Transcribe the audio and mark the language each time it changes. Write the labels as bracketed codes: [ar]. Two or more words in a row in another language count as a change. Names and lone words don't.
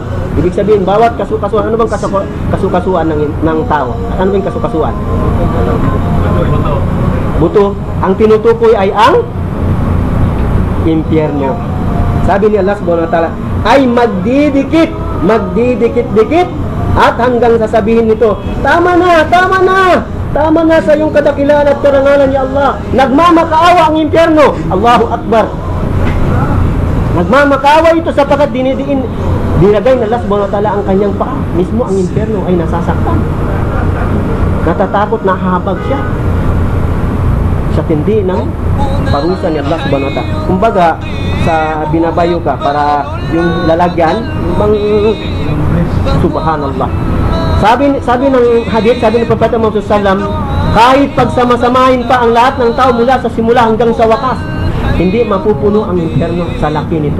[tl] Ibig sabihin, bawat kasukasuan, ano bang kasukasuan ng tao? Ano bang kasukasuan? Buto. Ang tinutukoy ay ang impyerno. Sabi ni Allah [ar] subhanahu wa ta'ala, [tl] ay magdidikit-dikit at hanggang sasabihin nito, tama na sa iyong kadakilaan at karangalan [ar] ya Allah. [tl] Nagmamakaawa ang impyerno. [ar] Allahu Akbar. [tl] Nagmamakaawa ito sapagkat dinagay ng Allah [ar] subhanahu wa ta'ala [tl] ang kanyang paa. Mismo ang impyerno ay nasasaktan. Natatakot, nahahabag siya sa tindi ng parusa ni Allah [ar] subhanahu wa ta'ala. [tl] Kumbaga, sa binabayo ka para yung lalagyan, bang subhanallah. Sabi ng hadith, sabi ng Propeta Muhammad sallam, kahit pagsama-samahin pa ang lahat ng tao mula sa simula hanggang sa wakas, hindi mapupuno ang impyerno sa laki nito.